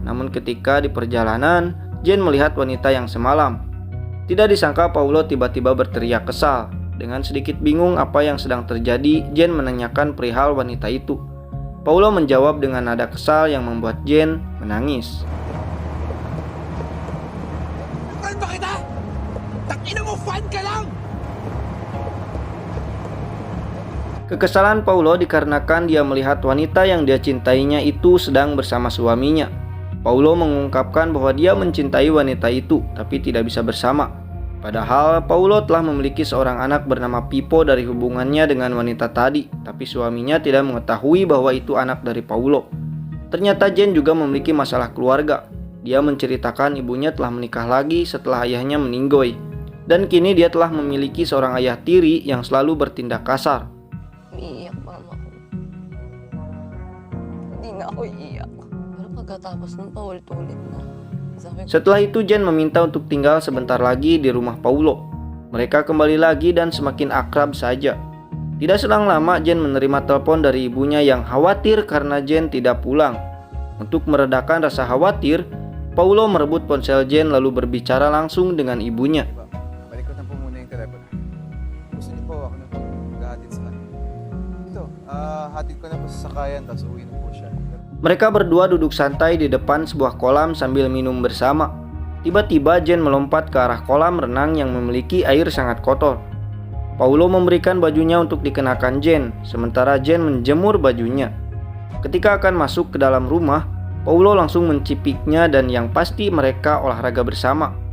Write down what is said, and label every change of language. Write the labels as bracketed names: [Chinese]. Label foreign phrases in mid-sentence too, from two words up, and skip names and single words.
[Indonesian] Namun ketika di perjalanan, Jane melihat wanita yang semalam. Tidak disangka Paulo tiba-tiba berteriak kesal. Dengan sedikit bingung apa yang sedang terjadi, Jane menanyakan perihal wanita itu. Paulo menjawab dengan nada kesal yang membuat Jane menangis. [Filipino] Ano ba kita? Ina mo, fan ka lang! [Indonesian] Kekesalan Paulo dikarenakan dia melihat wanita yang dia cintainya itu sedang bersama suaminya. Paulo mengungkapkan bahwa dia mencintai wanita itu, tapi tidak bisa bersama. Padahal Paulo telah memiliki seorang anak bernama Pippo dari hubungannya dengan wanita tadi, tapi suaminya tidak mengetahui bahwa itu anak dari Paulo. Ternyata Jane juga memiliki masalah keluarga. Dia menceritakan ibunya telah menikah lagi setelah ayahnya meninggoy. Dan kini dia telah memiliki seorang ayah tiri yang selalu bertindak kasar. [Filipino] Umiiyak mama ko. Hindi na ako iiyak. Pero pagkatapos ng paulit-ulit na, sabi ko, [Indonesian] Setelah itu Jane meminta untuk tinggal sebentar lagi di rumah Paulo. Mereka kembali lagi dan semakin akrab saja. Tidak selang lama Jane menerima telepon dari ibunya yang khawatir karena Jane tidak pulang. Untuk meredakan rasa khawatir, Paulo merebut ponsel Jane lalu berbicara langsung dengan ibunya. [Filipino] Balik ko na po muna yung telepono. Gusto niyo po, ako na po maghahatid sa kanya. Ito, hatid ko na po sa sakayan, tapos uwi na po siya. [Indonesian] Mereka berdua duduk santai di depan sebuah kolam sambil minum bersama. Tiba-tiba Jane melompat ke arah kolam renang yang memiliki air sangat kotor. Paulo memberikan bajunya untuk dikenakan Jane, sementara Jane menjemur bajunya. Ketika akan masuk ke dalam rumah, Paulo langsung mencipiknya dan yang pasti mereka olahraga bersama.